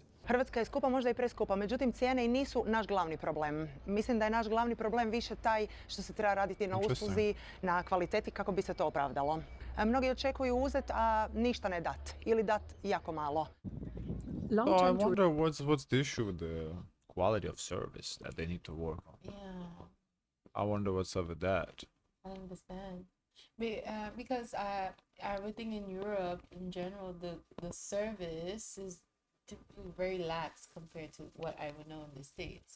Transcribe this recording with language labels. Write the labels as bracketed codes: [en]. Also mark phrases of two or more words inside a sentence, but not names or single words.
[hr] Hrvatska je skupa, možda i preskupa, međutim cijene i nisu naš glavni problem. Mislim da je naš glavni problem više taj što se treba raditi na usluzi, na kvaliteti kako bi se to opravdalo. Mnogi očekuju uzet, a ništa ne dat ili dat jako malo. [en] I wonder what's the issue with the quality of service that they need to work on. yeah, I wonder what's up with that. I understand. Because everything in Europe in general, the service is typically very lax compared to what I would know in the States.